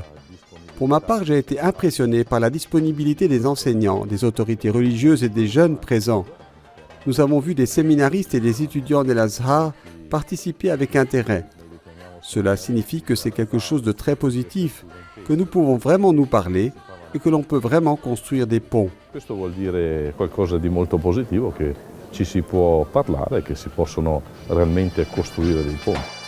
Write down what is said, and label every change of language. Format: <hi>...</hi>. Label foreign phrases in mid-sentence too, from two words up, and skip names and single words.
<fr>Pour ma part, j'ai été impressionné par la disponibilité des enseignants, des autorités religieuses et des jeunes présents. Nous avons vu des séminaristes et des étudiants de l'Azhar participer avec intérêt. Cela signifie que c'est quelque chose de très positif, que nous pouvons vraiment nous parler et que l'on peut vraiment construire des ponts.</fr> <it>Questo vuol dire qualcosa di molto positivo, che ci si può parlare e che si possono realmente costruire dei ponti.</it>